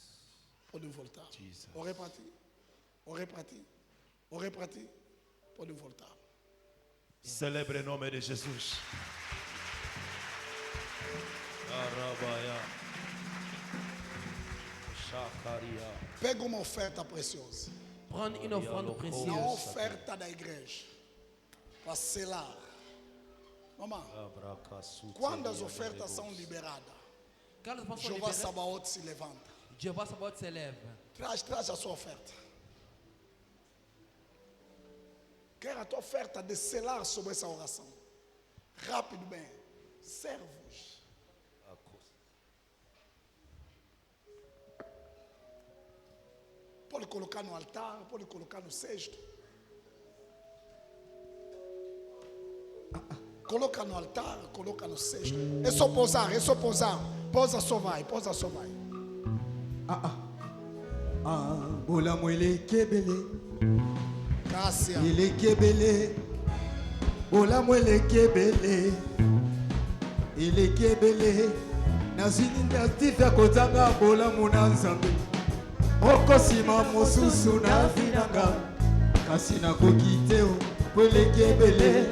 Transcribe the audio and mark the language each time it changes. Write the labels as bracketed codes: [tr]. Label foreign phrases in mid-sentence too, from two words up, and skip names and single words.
[pt] Podem voltar. Orei para ti. Orei para ti. Orei para ti. Podem voltar. Célèbre o nome de Jesus. Arabaya. Shacaria. Pega uma oferta preciosa. [fr] Prendre une offrande [pt] Uma [fr] précieuse. [pt] oferta da igreja. Para selar. Mamãe, quando as ofertas são liberadas, [fr] Quand les enfants sont [pt] Jeová [fr] libérés, [pt] Sabaoth se levanta. [fr] Jehovah Sabaoth s'élève. [pt] Traz a sua oferta. Quero a tua oferta de selar sobre essa oração. Rápido, bem. Servos. Pode colocar no altar, pode colocar no cesto. Coloca no altar, coloca no cesto. É só pousar, é só pousar. Pousa só vai, pousa só vai. [ln] Bola mwele kebele, Cássia. ele kebele. Bola mwele kebele, ele kebele. Nazini ndatifya kozanga bola muna nzambe. Okosima mosusu na vinanga, kasi nakoki te o po ele kebele.